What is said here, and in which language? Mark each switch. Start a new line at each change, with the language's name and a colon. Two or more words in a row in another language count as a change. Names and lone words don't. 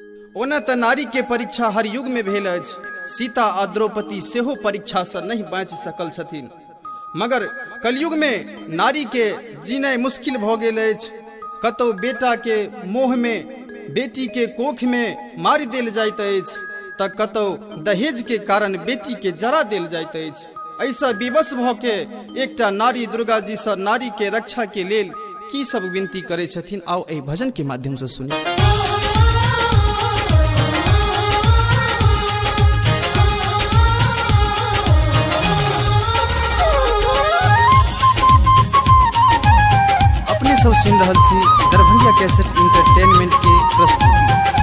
Maithili: ओना त नारी के परीक्षा हर युग में भेल अछि। सीता आ द्रौपदी सेहो परीक्षा से नहीं बाँचि सकल छथिन, मगर कलयुग में नारी के जीनाइ मुश्किल भ गेल अछि। कतौ बेटा के मोह में बेटी के कोख में मारि देल जाइत अछि, त कतौ दहेज के कारण बेटी के जरा देल जाइत अछि। ऐसा विवश भ के एकटा नारी दुर्गा जी से नारी के रक्षा के लेल की सब विनती करे छथिन, आओ एहि भजन के माध्यम से सुनी। अपने सब सुन रहल छी दरभंगा कैसेट इंटरटेनमेंट के प्रस्तुति।